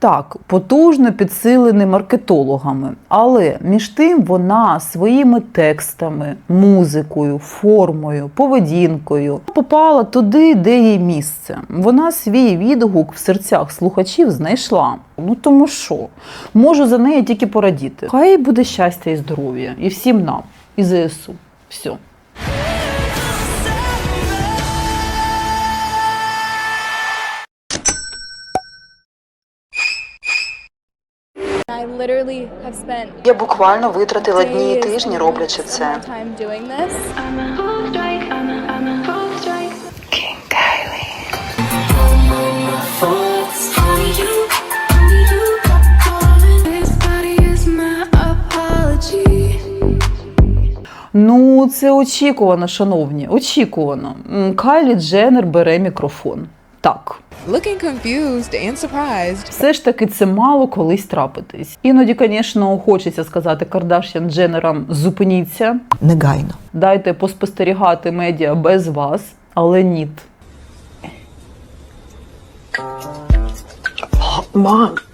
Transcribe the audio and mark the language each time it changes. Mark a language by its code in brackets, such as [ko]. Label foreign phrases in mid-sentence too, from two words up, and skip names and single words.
[uk] Так, потужно підсилений маркетологами, але між тим вона своїми текстами, музикою, формою, поведінкою попала туди, де їй місце. Вона свій відгук в серцях слухачів знайшла. Ну тому що? Можу за неї тільки порадіти. Хай їй буде щастя і здоров'я. І всім нам, і ЗСУ. Все. [en] I literally have spent [uk] Я буквально витратила дні і тижні, роблячи це. [en] time doing this. [uk] Ну, це очікувано, шановні, очікувано. Кайлі Дженнер бере мікрофон. Так. [en] Looking confused and surprised. [uk] Все ж таки це мало колись трапитись. Іноді, звісно, хочеться сказати Кардаш'ян Дженнерам «зупиніться». Негайно. Дайте поспостерігати медіа без вас, але ні. Mom.